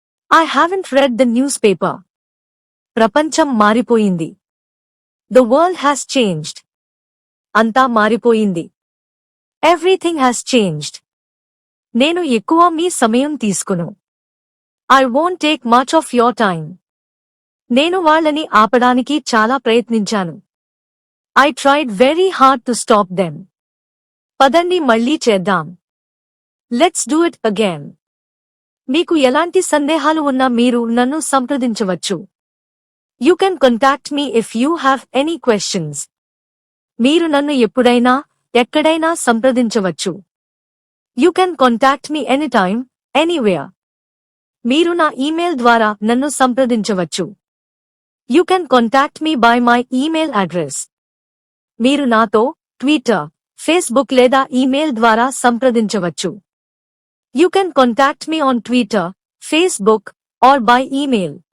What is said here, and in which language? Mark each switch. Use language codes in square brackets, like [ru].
[en] I haven't read the newspaper. [te] ప్రపంచం మారిపోయింది. [en] The world has changed. [te] అంతా మారిపోయింది. [en] Everything has changed. [te] నేను ఎక్కువ మీ సమయం తీసుకును. [en] I won't take much of your time. [te] నేను వాళ్ళని ఆపడానికి చాలా ప్రయత్నించాను. [en] I tried very hard to stop them. [te] పదండి మళ్ళీ చేద్దాం. [en] Let's do it again. [te] మీకు ఎలాంటి సందేహాలు ఉన్నా మీరు నన్ను సంప్రదించవచ్చు. [en] You can contact me if you have any questions. [te] మీరు నన్ను ఎప్పుడైనా ఎక్కడైనా సంప్రదించవచ్చు. [en] You can contact me anytime, anywhere. [te] మీరు నా ఈమెయిల్ ద్వారా నన్ను సంప్రదించవచ్చు. [en] You can contact me by my email address. [te] మీరు నాతో ట్విట్టర్, ఫేస్బుక్ లేదా ఈమెయిల్ ద్వారా సంప్రదించవచ్చు. [en] You can contact me on Twitter, Facebook, or by email.